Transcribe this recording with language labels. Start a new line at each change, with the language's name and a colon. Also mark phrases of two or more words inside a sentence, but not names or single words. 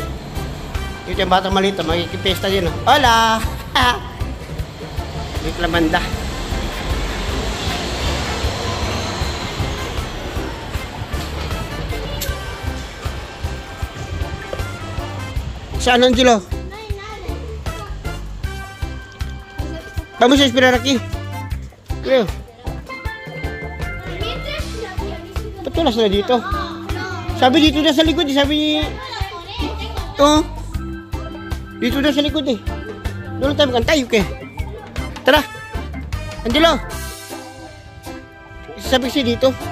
Filipino: Dito yung batang malito, magkikipesta din. Hola! Dito lang banda. Saan Angelo?
Spanish: Vamos a esperar aquí. Creo.
Filipino: Patulas na dito. Sabi dito na sa likod eh. Sabi ni... Oh. Dito na sa likod eh. Doon tayo magkantay, okay? Tara. Angelo. Sabi siya dito.